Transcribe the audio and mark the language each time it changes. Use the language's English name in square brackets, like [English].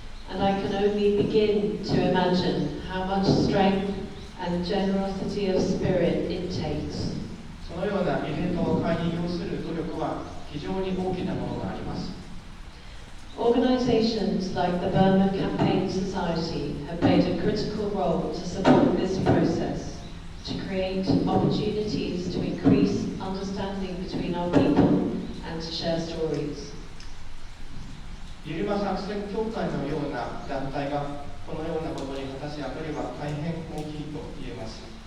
[English] And I can only begin to imagine how much strength and generosity of spirit it takes. [Japanese] そのような慰霊と和解に要する努力は非常に大きなものがあります。 [English] Organizations like the Burma Campaign Society have played a critical role to support this process, to create opportunities to increase understanding between our people and to share stories. [Japanese] ビルマ作戦協会のような団体がこのようなことに果たす役割は大変大きいと言えます。